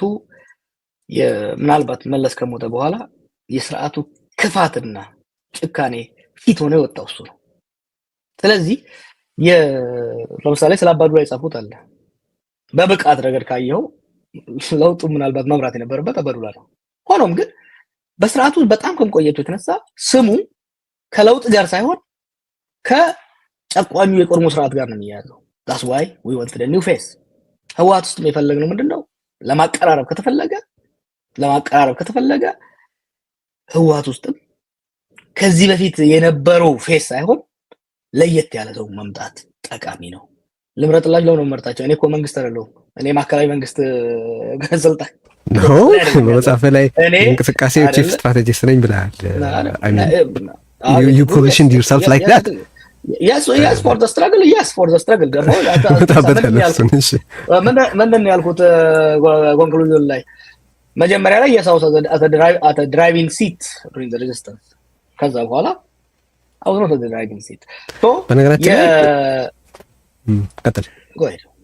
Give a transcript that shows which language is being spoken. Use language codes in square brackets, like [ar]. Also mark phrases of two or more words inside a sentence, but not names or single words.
[am] ምናልባት መለስ ከሞተ በኋላ የስርዓቱ ክፋትና ጭካኔ ፊት ሆነ የወጣው እሱ ነው። ስለዚህ ለምሳሌ ስለ አባዱላ የጻፉት አለ። በብቃት ረገድ ካየው ለውጡ ምናልባት መምራት የነበረበት አባዱላ ነው። ሆኖም ግን በስርዓቱ በጣም ከመቆየቱ የተነሳ ስሙ ከለውጥ ጋር ሳይሆን ከጨቋኙ የቆርሞ ስርዓት ጋር ነው የሚያያዘው። [en] that's why we wanted a new face። [am] ህወሓት ውስጥ የፈለግነው ምንድነው? ለማቀራረብ ከተፈለገ ህወሓት ውስጥም ከዚህ በፊት የነበረው ፌስ ሳይሆን ለየት ያለ ሰው መምጣት ጠቃሚ ነው። ልምረጥላችሁ ነው መርጣቸው። እኔ እኮ መንግስት አይደለሁም። እኔ ማዕከላዊ መንግስት ስልጣን ነው። በመጽሐፍ ላይ እንቅስቃሴ ቺፍ ስትራቴጂስት ነኝ ብለሃል። [en] I mean you positioned yourself like that? Yes for the struggle. [am] ደግሞ ምንድን ነው ያልኩት ኮንክሉዥን ላይ መጀመሪያ ላይ የሳው [en] at a driving seat during the resistance [am] ከዛ በኋላ [en] I was not at the driving seat። [am] በነገራችን ላይ ቀጥል።